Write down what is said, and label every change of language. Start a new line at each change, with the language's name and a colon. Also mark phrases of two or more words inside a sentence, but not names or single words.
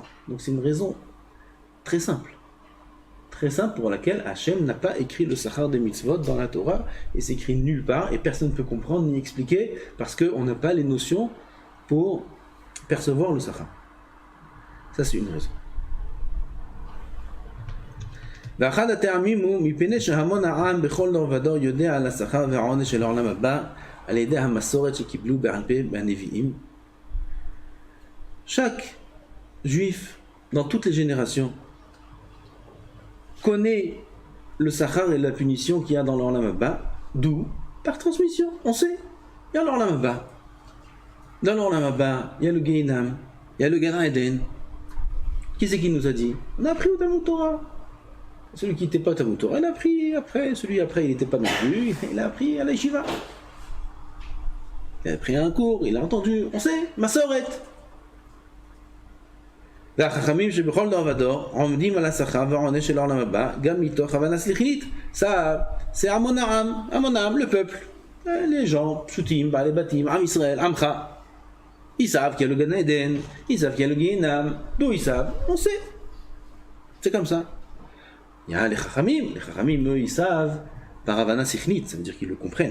French: Donc c'est une raison très simple pour laquelle Hachem n'a pas écrit le Sachar des mitzvot dans la Torah, et c'est écrit nulle part, et personne ne peut comprendre ni expliquer, parce qu'on n'a pas les notions pour percevoir le Sachar. Ça c'est une raison.
Hebrew: ואחד הטעמים הוא מפני שהמון העם בכל דור ודור יודע על השכר והעונש של העולם הבא על ידי המסורת שקיבלו בעל פה מהנביאים.
French: Chaque juif dans toutes les générations connaît le sachar et la punition qu'il y a dans l'
Hebrew: עולם הבא.
French: D'où? Par transmission. On sait. Il y a l'
Hebrew: עולם הבא.
French: Dans l'
Hebrew: עולם הבא,
French: il y a le Gehinam, il y a le
Hebrew: גן עדן.
French: Qui c'est qui nous a dit? On a appris au
Hebrew: תלמוד תורה.
French: Celui qui n'était pas au
Hebrew: תלמוד תורה,
French: il a appris après. Celui après, il n'était pas non plus. Il a appris à la Yeshiva. Il a pris un cours, il a entendu. On sait. Masoret.
Hebrew: והחכמים שבכל דור ודור עומדים על השכר והעונש של העולם הבא גם מתוך הבנה שכלית.
French: Ça, c'est
Hebrew: המון העם,
French: le peuple, les gens,
Hebrew: פשוטים, בעלי בתים, עם ישראל, עמך.
French: Ils savent qu'il y a le
Hebrew: גן עדן,
French: ils savent qu'il y a le Gehinam. D'où ils savent? On sait. C'est comme ça. Il y a les Chachamim, eux, ils savent par
Hebrew: הבנה שכלית,
French: ça veut dire qu'ils le comprennent.